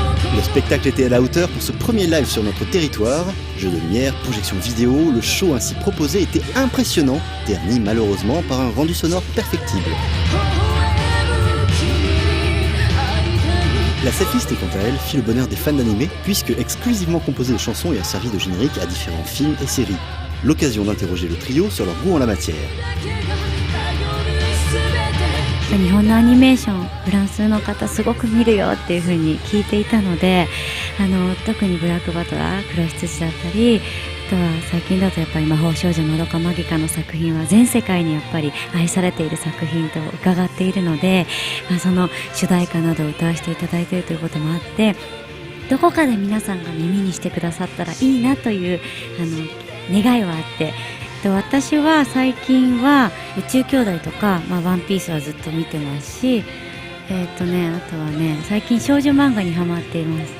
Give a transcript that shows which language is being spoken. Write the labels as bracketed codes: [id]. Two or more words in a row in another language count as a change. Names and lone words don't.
[fr] Le spectacle était à la hauteur pour ce premier live sur notre territoire. Jeux de lumière, projection vidéo, le show ainsi proposé était impressionnant, terni malheureusement par un rendu sonore perfectible. La setlist, quant à elle, fit le bonheur des fans d'animé, puisque exclusivement composée de chansons et a servi de générique à différents films et séries. L'occasion d'interroger le trio sur leur goût en la matière. [ja] 日本のアニメーションフランスの方すごく見るよっていう風に聞いていたので、特にブラックバトラー黒羊だったり、あとは最近だとやっぱり魔法少女まどかマギカの作品は全世界にやっぱり愛されている作品と伺っているので、その主題歌などを歌わせていただいているということもあって、どこかで皆さんが耳にしてくださったらいいなという願いはあって、私は最近は宇宙兄弟とか、ワンピースはずっと見てますし、あとはね、最近少女漫画にハマっています。